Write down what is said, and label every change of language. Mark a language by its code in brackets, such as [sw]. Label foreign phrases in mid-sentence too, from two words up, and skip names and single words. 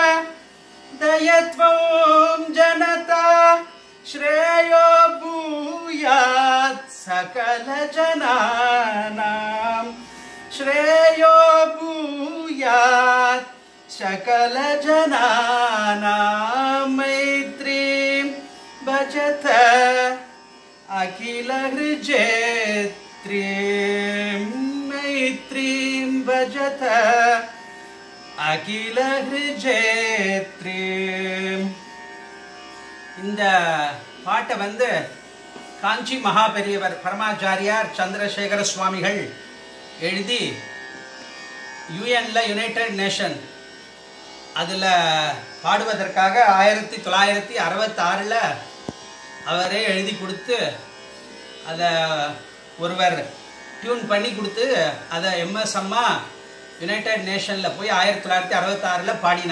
[sa] दयत्वं जनता श्रेयो भूयात् सकल जनानां श्रेयो भूयात् सकल जनानां मैत्रीं भजत अखिलहृजेत्रीं मैत्रीं भजत [ta] अखिलहृजेत्रीं இந்த பாட்டை வந்து காஞ்சி மகாபெரியவர் பரமாச்சாரியார் சந்திரசேகர சுவாமிகள் எழுதி யுஎன்ல யுனைடெட் நேஷன் அதில் பாடுவதற்காக 1966 அவரே எழுதி கொடுத்து அதை ஒருவர் டியூன் பண்ணி கொடுத்து அதை எம்எஸ் அம்மா யுனைடெட் நேஷனில் போய் 1966 பாடினா.